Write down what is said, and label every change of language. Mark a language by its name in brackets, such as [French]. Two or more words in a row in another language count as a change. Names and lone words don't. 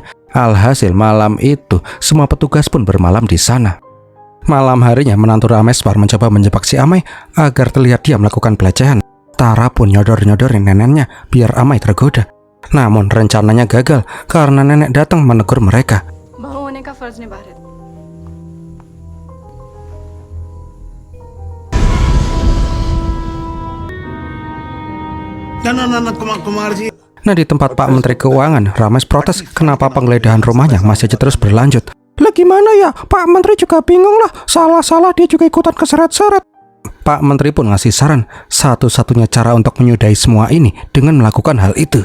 [Indonesian] Alhasil malam itu, semua petugas pun bermalam di sana. Malam harinya, menantu Rameswar mencoba menjebak si Amai agar terlihat dia melakukan pelecehan. Tara pun nyodor-nyodorin neneknya biar Amai tergoda. Namun rencananya gagal karena nenek datang menegur mereka. [Hindi] बहू होने का फर्ज निभा रहे थे। कुमार जी [Indonesian] Nah, di tempat Pak Menteri Keuangan, Rames protes kenapa penggeledahan rumahnya masih aja terus berlanjut. Lah gimana ya? Pak Menteri juga bingung lah. Salah-salah dia juga ikutan keseret-seret. Pak Menteri pun ngasih saran, satu-satunya cara untuk menyudahi semua ini dengan melakukan hal itu.